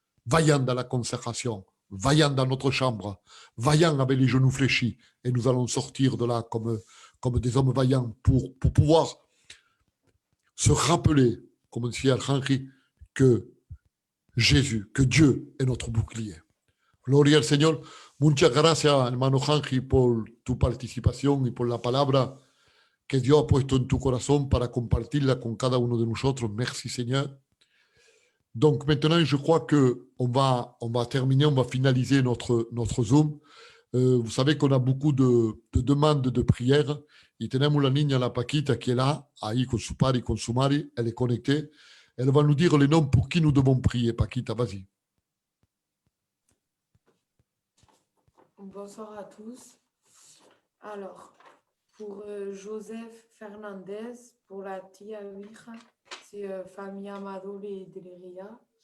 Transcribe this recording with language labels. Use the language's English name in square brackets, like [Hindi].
[French] Vaillant dans la consécration, vaillant dans notre chambre, vaillant avec les genoux fléchis, et nous allons sortir de là comme des hommes vaillants pour pouvoir se rappeler, comme disait el Henry, que Jésus, que Dieu est notre bouclier. [Spanish] Gloria al Señor. Muchas gracias, hermano Henry, por tu participación y por la palabra que Dios ha puesto en tu corazón para compartirla con cada uno de nosotros. [French] Merci, Seigneur. Donc maintenant, je crois qu'on va terminer, on va finaliser notre Zoom. Vous savez qu'on a beaucoup de demandes de prière. [Spanish] Y tenemos la niña, la Paquita, [French] qui est là, [Spanish] ahí con su padre y con su madre. [French] Elle est connectée. Elle va nous dire les noms pour qui nous devons prier. Paquita, vas-y. Bonsoir à tous. Alors, pour Joseph Fernandez, pour la tia Ouija, c'est famille Amadole et Deleria.